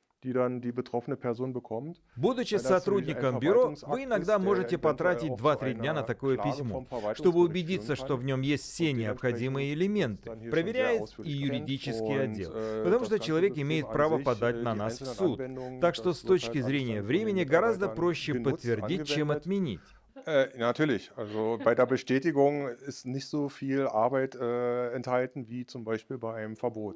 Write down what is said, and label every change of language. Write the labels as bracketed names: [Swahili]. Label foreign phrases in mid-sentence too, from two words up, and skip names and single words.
[Russian] Будучи сотрудником бюро, вы иногда можете потратить 2-3 дня на такое письмо, чтобы убедиться, что в нем есть все необходимые элементы. Проверяет и юридический отдел, потому что человек имеет право подать на нас в суд. Так что с точки зрения времени гораздо проще подтвердить, чем отменить. [German] Natürlich. Also bei der Bestätigung ist nicht so viel Arbeit enthalten wie zum Beispiel bei einem Verbot.